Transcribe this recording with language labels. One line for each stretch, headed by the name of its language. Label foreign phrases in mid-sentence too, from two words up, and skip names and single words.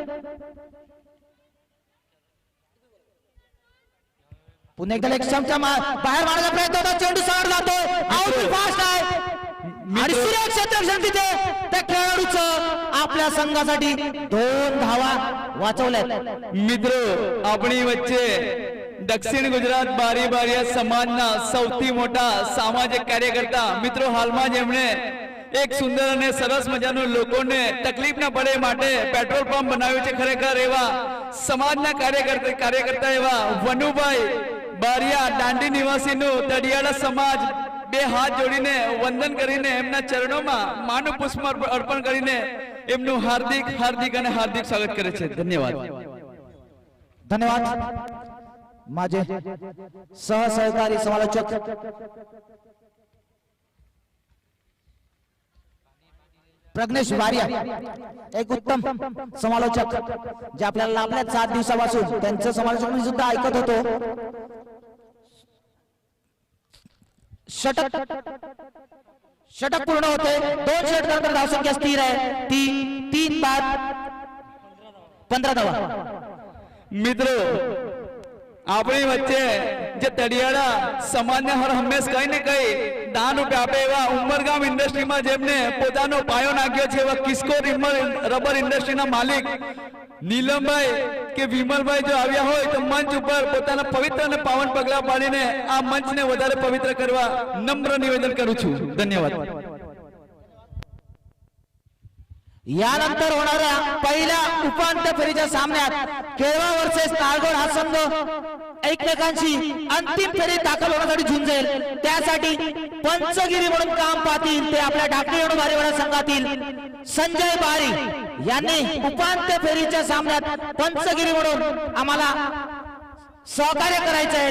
Marathi: पुन्हा एकदा लेक्समच्या बाहेर मारण्याचा प्रयत्न होता, चेंडू सरळ जातोय,
English: out fast
Marathi: आहे आणि सुरेख क्षेत्ररक्षण तिथे त्या खेळाडूचं आपल्या संघासाठी 2 धावा वाचवल्यात.
Gujarati: મિત્રો આપણી વચ્ચે દક્ષિણ ગુજરાત બારી બારિયા સમાજના સૌથી મોટા સામાજિક કાર્યકર્તા મિત્રો હાલમાં જ એમણે એક સુંદર અને સરસ મજાનું લોકોને તકલીફ ન પડે માટે પેટ્રોલ પંપ બનાવ્યું છે. ખરેખર એવા સમાજના કાર્યકર્તા એવા વનુભાઈ બારિયા દાંડી નિવાસીનું તડિયાળા સમાજ બે હાથ જોડીને વંદન કરીને એમના ચરણોમાં માનવ પુષ્પ અર્પણ કરીને એમનું હાર્દિક હાર્દિક અને હાર્દિક સ્વાગત કરે છે. ધન્યવાદ.
Marathi: धन्यवाद. माझे सहसहकारी समालोचक प्रज्ञेश वारिया, एक उत्तम समालोचक जे आपल्याला लाभल्यात 7 दिवसापासून. त्यांचं समालोचक मी सुद्धा ऐकत होतो. षटक पूर्ण होते. 2 षटकानंतर धावसंख्या स्थिर आहे ती 3 बाद 15 धावा.
Gujarati: મિત્રો આપણી વચ્ચે જે તડિયાળા સમાજને હર હંમેશ કઈ ને કઈ દાન રૂપે આપે એવા ઉમરગામ ઇન્ડસ્ટ્રીમાં જેમને પોતાનો પાયો નાખ્યો છે એવા કિસ્કોર રબર ઇન્ડસ્ટ્રીના માલિક નીલમભાઈ કે વિમલભાઈ જો આવ્યા હોય તો મંચ ઉપર પોતાના પવિત્ર અને પાવન પગલા પાડીને આ મંચને વધારે પવિત્ર કરવા નમ્ર નિવેદન કરું છું. ધન્યવાદ.
Marathi: यानंतर होणाऱ्या पहिल्या उपांत्य फेरीच्या सामन्यात केळवा वर्सेस नाळगोड हा संघ एकमेकांशी अंतिम फेरीत दाखल होण्यासाठी झुंजेल. त्यासाठी पंचगिरी म्हणून काम पाहतील ते आपल्या ढाकणी बारीवाडा संघातील संजय बारी यांनी उपांत्य फेरीच्या सामन्यात पंचगिरी म्हणून आम्हाला सहकार्य करायचं आहे.